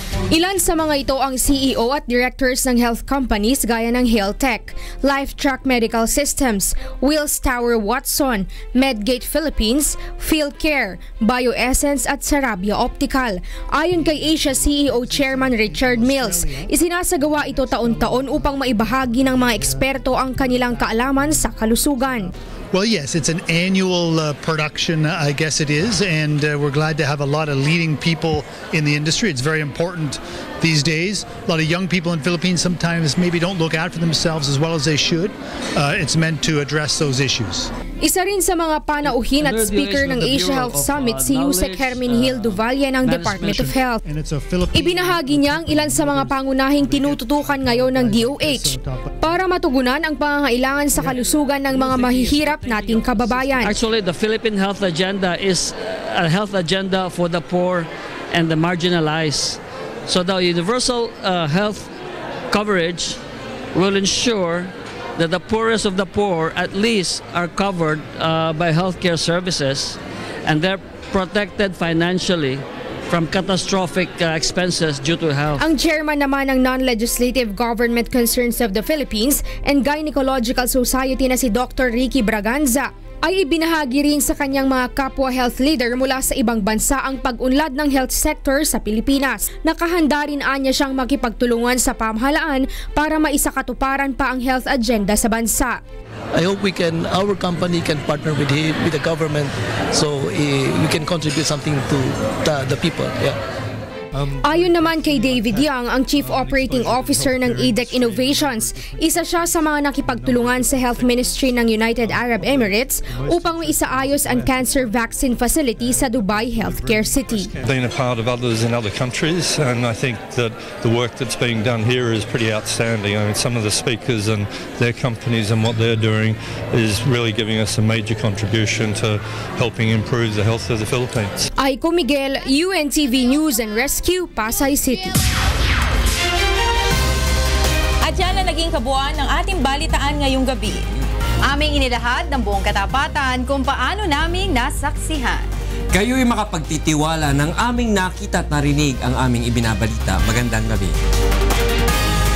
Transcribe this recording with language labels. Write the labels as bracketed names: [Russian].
[Filipino] Ilan sa mga ito ang CEO at directors ng health companies gaya ng HealthTech, LifeTrack Medical Systems, Wills Tower Watson, Medgate Philippines, PhilCare, BioEssence at Sarabia Optical. Ayon kay Asia CEO Chairman Richard Mills, isinasagawa ito taon-taon upang maibahagi ng mga eksperto ang kanilang kaalaman sa kalusugan. [English] Well, yes, it's an annual production, I guess it is, and we're glad to have a lot of leading people in the industry. It's very important these days. A lot of young people in Philippines sometimes maybe don't look after themselves as well as they should. It's meant to address those issues. [Filipino] Isa rin sa mga panauhin at speaker ng Asia Health Summit si Yusek Hermin Hill Duvalia ng Department of Health. Ibinahagi niya ang ilan sa mga pangunahing tinututukan ngayon ng DOH para matugunan ang pangangailangan sa kalusugan ng mga mahihirap nating kababayan. [English] Actually, the Philippine health agenda is a health agenda for the poor and the marginalized. So the universal health coverage will ensure that the poorest of the poor at least are covered by healthcare services and they're protected financially from catastrophic expenses due to health. [Filipino] Ang chairman naman ng Non-Legislative Government Concerns of the Philippines and Gynecological Society na si Dr. Ricky Braganza ay ibinahagi rin sa kanyang mga kapwa health leader mula sa ibang bansa ang pag-unlad ng health sector sa Pilipinas. Nakahanda rin anya siyang makipagtulungan sa pamahalaan para maisakatuparan pa ang health agenda sa bansa. [English] I hope our company can partner with the government so we can contribute something to the people. Yeah. [Filipino] Ayon naman kay David Young, ang Chief Operating Officer ng ADEC Innovations, isa siya sa mga nakipagtulungan sa Health Ministry ng United Arab Emirates upang maisaayos ang cancer vaccine facility sa Dubai Healthcare City. [English] Been a part of others in other countries, and I think that the work that's being done here is pretty outstanding. I mean, some of the speakers and their companies and what they're doing is really giving us a major contribution to helping improve the health of the Philippines. [Filipino] Aiko Miguel, UNTV News and Rescue, Pasay City. At yan na naging kabuuan ng ating balitaan ngayong gabi. Aming inilahad ng buong katapatan kung paano naming nasaksihan. Kayo'y makapagtitiwala ng aming nakita at narinig ang aming ibinabalita. Magandang gabi.